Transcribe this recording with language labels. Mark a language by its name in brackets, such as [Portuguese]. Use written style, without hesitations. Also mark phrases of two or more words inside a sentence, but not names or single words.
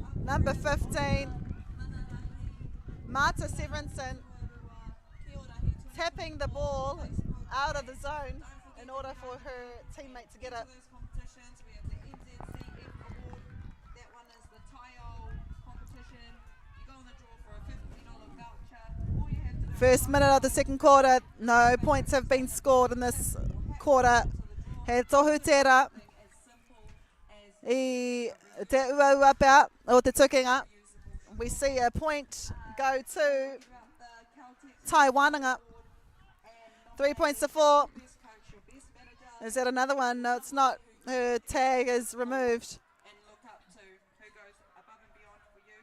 [English] Number 15, Marta Severinson, tapping the ball out of the zone in order for her teammate to get it. We have the NZSS award. That one is the Taio competition. You go on the draw for a $50 voucher. All you have to do First minute of the second quarter, no points have been scored in this quarter. [Māori] He tohu tērā I te uaua pea o te tukinga. [English] We see a point go to Taiwananga. 3 points to 4. Is that another one? No, it's not. Her tag is removed. and look up to who goes above and beyond for you.